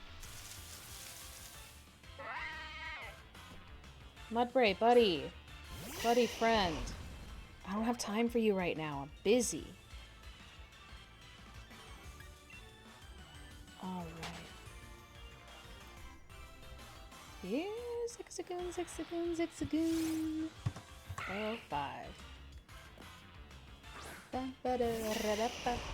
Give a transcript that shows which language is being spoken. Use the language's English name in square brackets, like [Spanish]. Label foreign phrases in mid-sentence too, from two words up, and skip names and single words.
[English] Mudbray, buddy. Buddy friend. I don't have time for you right now. I'm busy. Alright. Yeah, Zigzagoon, Zigzagoon, Zigzagoon. 405. Ba-ba-da-ra-da-ba.